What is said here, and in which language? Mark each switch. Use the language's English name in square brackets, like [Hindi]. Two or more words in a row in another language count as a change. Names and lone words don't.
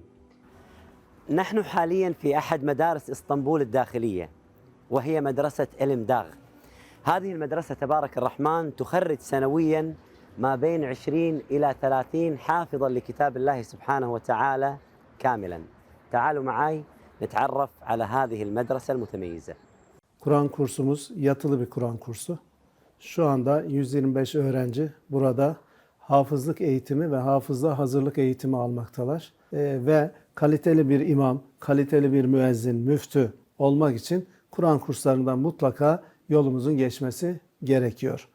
[Arabic] نحن حالياً في أحد مدارس إسطنبول الداخلية، وهي مدرسة إلمداغ. هذه المدرسة تبارك الرحمن تخرج سنوياً ما بين 20 إلى 30 حافظاً لكتاب الله سبحانه وتعالى كاملاً. تعالوا معي نتعرف على هذه المدرسة المتميزة. [Turkish] Kur'an kursumuz yatılı bir Kur'an kursu. Şu anda 125 öğrenci burada hafızlık eğitimi ve hafızlığa hazırlık eğitimi almaktalar. Ve kaliteli bir imam, kaliteli bir müezzin, müftü olmak için Kur'an kurslarından mutlaka yolumuzun geçmesi gerekiyor.